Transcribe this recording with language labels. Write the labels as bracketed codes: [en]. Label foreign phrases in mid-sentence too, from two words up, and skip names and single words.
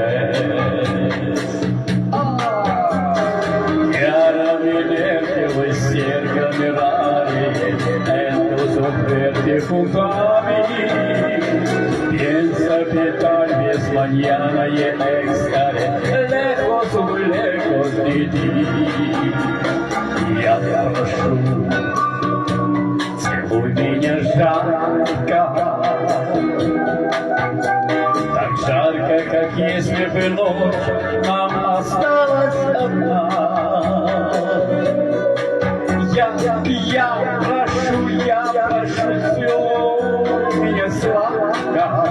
[es] junto a mí, piensa que tal vez mañana ya estaré lejos, muy lejos de ti. [ru] Я прошу, целуй меня жарко, так жарко, как если бы ночь нам осталась одна. Я прошу, целуй меня сладко.